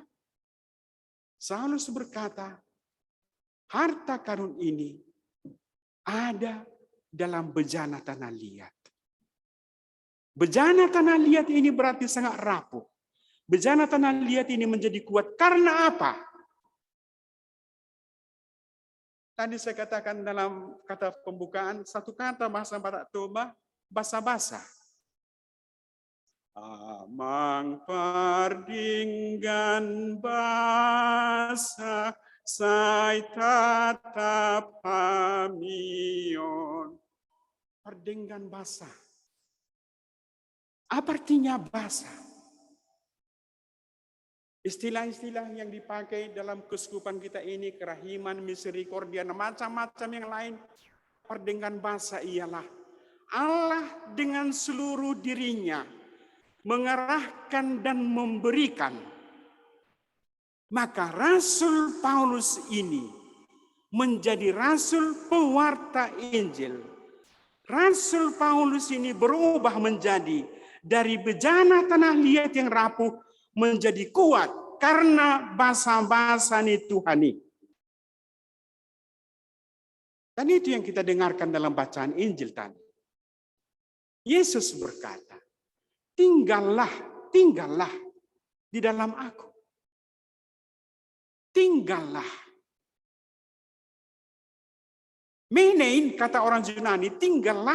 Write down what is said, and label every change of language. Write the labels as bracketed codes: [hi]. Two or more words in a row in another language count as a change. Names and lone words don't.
[id] Saulus berkata, harta karun ini ada dalam bejana tanah liat. Bejana tanah liat ini berarti sangat rapuh. Bejana tanah liat ini menjadi kuat karena apa? Tadi saya katakan dalam kata pembukaan, satu kata bahasa Batak Toba, basa-basa. [bbc] Amang pardinggan basa, sai tatap hamion. Pardinggan basa. [id] Apa artinya basa? Istilah-istilah yang dipakai dalam keuskupan kita ini, kerahiman, miserikordia, dan macam-macam yang lain, [bbc] pardinggan basa [id] ialah Allah dengan seluruh dirinya mengarahkan dan memberikan. Maka Rasul Paulus ini menjadi rasul pewarta Injil. Rasul Paulus ini berubah menjadi dari bejana tanah liat yang rapuh menjadi kuat karena [bbc] basa-basa Tuhani. [id] Dan itu yang kita dengarkan dalam bacaan Injil tadi. Yesus berkata, tinggallah di dalam aku. Tinggallah. Menein, kata orang Yunani, tinggallah.